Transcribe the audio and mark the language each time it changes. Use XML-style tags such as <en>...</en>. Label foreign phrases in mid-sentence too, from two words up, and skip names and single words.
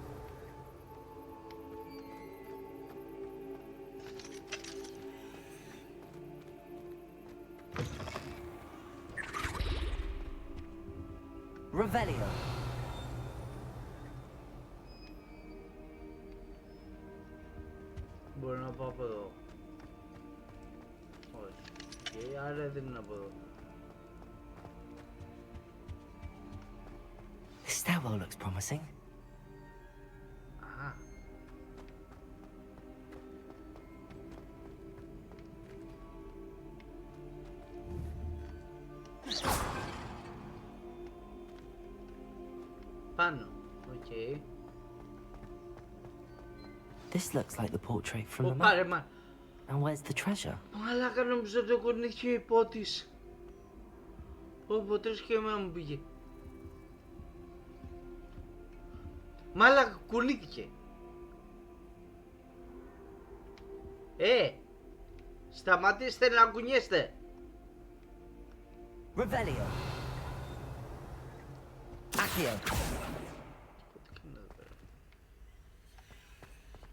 <en>Revelio.</en> <el>Μπορώ να πάω από εδώ. Όχι. Άρα δεν είναι από εδώ.</el> <en>This stairwell looks promising.</en> <el>Aha. Πάνω. Okay.</el> <en>This looks like the portrait from the</en> <el>Πάρε,</el> <en>map. And where's the treasure?</en> <el>Μαλάκα, νομίζω το κουνήθηκε ο υπότης. Ο υπότης και εμένα μου πήγε. Μαλάκα, κουνήθηκε. Σταματήστε να κουνιέστε.</el> <en>Revelio. Accio.</en>